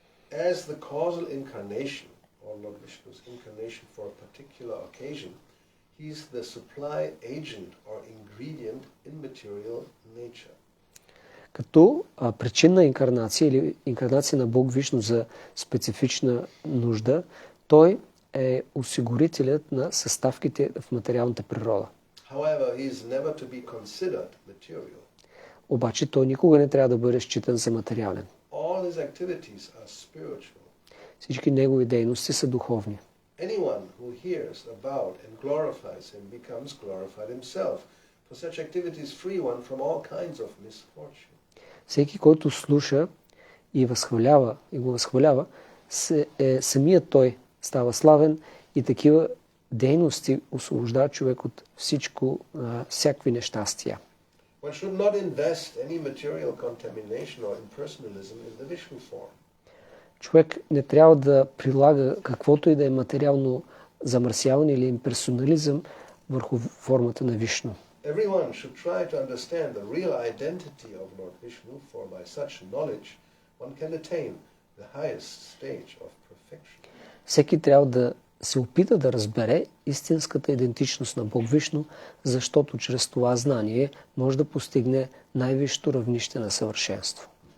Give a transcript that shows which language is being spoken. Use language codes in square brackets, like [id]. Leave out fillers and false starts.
[en] As the causal incarnation, or Lord Vishnu's incarnation for a particular occasion, he is the supply agent or ingredient in material nature. [bg] Като причинна инкарнация или инкарнация на Бог Вишну за специфична нужда, той е осигурителят на съставките в материалната природа. [en] However, he is never to be considered material. [bg] Обаче той никога не трябва да бъде считан за материален. [en] All his activities are spiritual. [bg] Всички негови дейности са духовни. [en] Anyone who hears about and glorifies him becomes glorified himself. For such activities free one from all kinds of misfortune. [bg] Всеки, който слуша и го възхвалява, самият той става славен и такива дейности освобождават човек от всякакви нещастия. [en] One should not invest any material contamination or impersonalism in the Vishnu form. [bg] Човек не трябва да прилага каквото и да е материално замърсяване или имперсонализъм върху формата на Вишну. [en] Everyone should try to understand the real identity of Lord Vishnu, for by such knowledge one can attain the highest stage of perfection. [bg] Всеки трябва да се опита да разбере истинската идентичност на Бог Вишну, защото чрез това знание може да постигне най-висшето равнище на съвършенство.